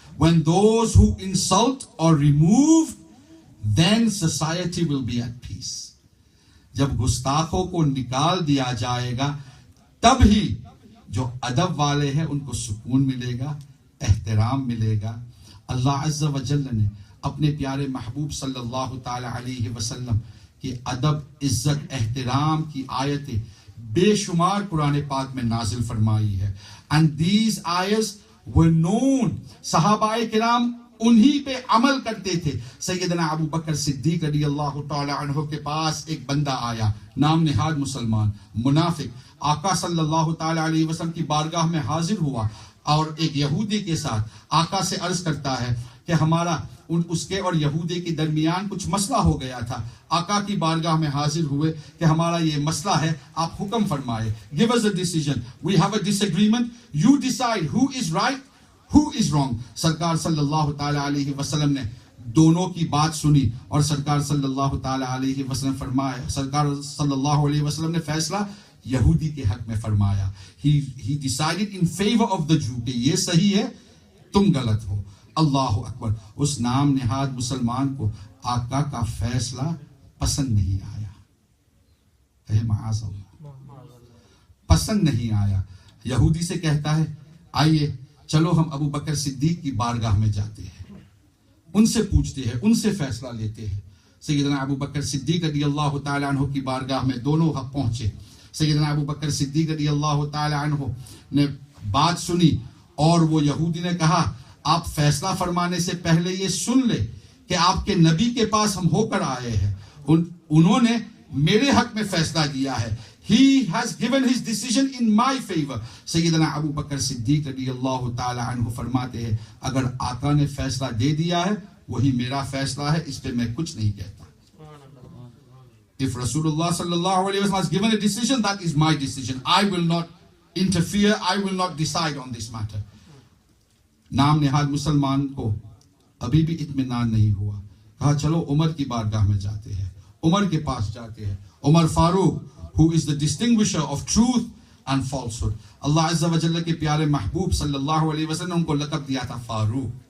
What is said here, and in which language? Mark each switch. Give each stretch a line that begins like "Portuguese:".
English: When those who insult or remove, then society will be at peace.
Urdu: جب گستاخوں کو نکال دیا جائے گا تب ہی جو ادب والے ہیں ان کو سکون ملے گا، احترام ملے گا. اللہ عز و جل نے اپنے پیارے محبوب صلی اللہ تعالی علیہ وسلم کی ادب، عزت، احترام کی آیتیں بے شمار قرآن پاک میں نازل فرمائی ہے.
English: And these ayahs were known.
Urdu: صحابہ کرام انہی پہ عمل کرتے تھے. سیدنا ابو بکر صدیق رضی اللہ تعالی عنہ کے پاس ایک بندہ آیا، نام نہاد مسلمان، منافق، آقا صلی اللہ تعالی علیہ وسلم کی بارگاہ میں حاضر ہوا اور ایک یہودی کے ساتھ آقا سے عرض کرتا ہے کہ ہمارا اس کے اور یہودی کے درمیان کچھ مسئلہ ہو گیا تھا. آقا کی بارگاہ میں حاضر ہوئے کہ ہمارا یہ مسئلہ ہے، آپ حکم فرمائے.
English: Give us a decision. We have a disagreement. You decide who is right, who is wrong.
Urdu: سرکار صلی اللہ تعالی علیہ وسلم نے دونوں کی بات سنی اور سرکار صلی اللہ تعالی علیہ وسلم فرمایا، سرکار صلی اللہ علیہ وسلم نے فیصلہ یہودی کے حق میں فرمایا.
English: He decided in favor of the Jew
Urdu: کہ یہ صحیح ہے، تم غلط ہو. اللہ اکبر. اس نام نہاد مسلمان کو آقا کا فیصلہ پسند نہیں آیا. کہے معاذ اللہ، پسند نہیں آیا. یہودی سے کہتا ہے آئیے چلو ہم ابو بکر صدیق کی بارگاہ میں جاتے ہیں، ان سے پوچھتے ہیں، ان سے فیصلہ لیتے ہیں. سیدنا ابو بکر صدیق رضی اللہ تعالی عنہ کی بارگاہ میں دونوں پہنچے. سیدنا ابو بکر صدیق رضی اللہ تعالی عنہ نے بات سنی اور وہ یہودی نے کہا آپ فیصلہ فرمانے سے پہلے یہ سن لے کہ آپ کے نبی کے پاس ہم ہو کر آئے ہیں، انہوں نے میرے حق میں فیصلہ دیا ہے.
English: He has given his decision in my favor.
Urdu: سیدنا ابو بکر صدیق رضی اللہ تعالی عنہ فرماتے ہیں اگر آقا نے فیصلہ دے دیا ہے وہی میرا فیصلہ ہے، اس پہ میں کچھ نہیں کہتا.
English: If Rasulullah sallallahu alaihi wasallam has given a decision, that is my decision. I will not interfere. I will not decide on this matter.
Urdu: نام نہاد مسلمان کو ابھی بھی اطمینان نہیں ہوا. کہا چلو عمر کی بارگاہ میں جاتے ہیں، عمر کے پاس جاتے ہیں.
English: Umar Farooq who is the distinguisher of truth and falsehood.
Urdu: اللہ عز و جل کے پیارے محبوب صلی اللہ علیہ وسلم نے ان کو لقب دیا تھا فاروق.